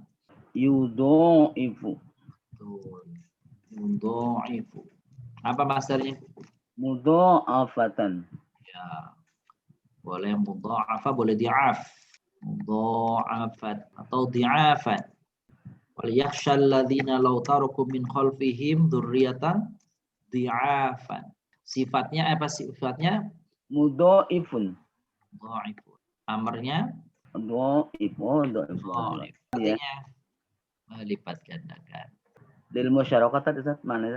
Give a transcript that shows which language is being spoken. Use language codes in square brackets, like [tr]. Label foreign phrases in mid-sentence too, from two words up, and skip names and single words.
[id] Yudha'ifu. Betul. Yudha'ifu. Apa masdarnya? Mudha'afatan. Ya. Boleh mudha'afa, boleh di'af. Mudha'afat atau di'afan. [ar] وليخش الذين لو تركوا من خلفهم ذرية ضعافا. [id] Sifatnya apa sifatnya? Mudha'ifun. Dha'ifu. Amarnya Dha'ifu. dhaif. Artinya melipat gandakan. [ar] للمشاركة [id] tadi Ustaz, mana kan?